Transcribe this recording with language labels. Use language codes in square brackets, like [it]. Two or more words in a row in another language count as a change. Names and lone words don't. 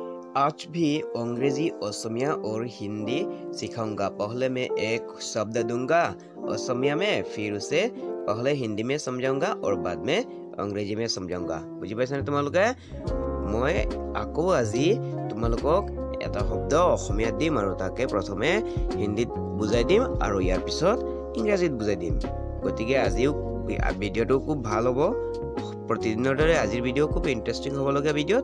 [hi] आज भी अंग्रेजी, असमिया और हिंदी सिखाऊंगा। पहले मैं एक शब्द दूंगा असमिया में, फिर उसे पहले हिंदी में समझाऊंगा और बाद में अंग्रेजी में समझाऊंगा। [as] বুজি পাইছা নে তোমালোকে? মই আকৌ আজি তোমালোকক এটা শব্দ অসমীয়াত দিম আৰু তাকে প্ৰথমে হিন্দীত বুজাই দিম আৰু ইয়াৰ পিছত ইংৰাজীত বুজাই দিম। গতিকে আজিও ভিডিঅ'টো খুব ভাল হ'ব। প্ৰতিদিনৰ দৰে আজিৰ ভিডিঅ' খুব ইণ্টাৰেষ্টিং হ'ব লগা ভিডিঅ'।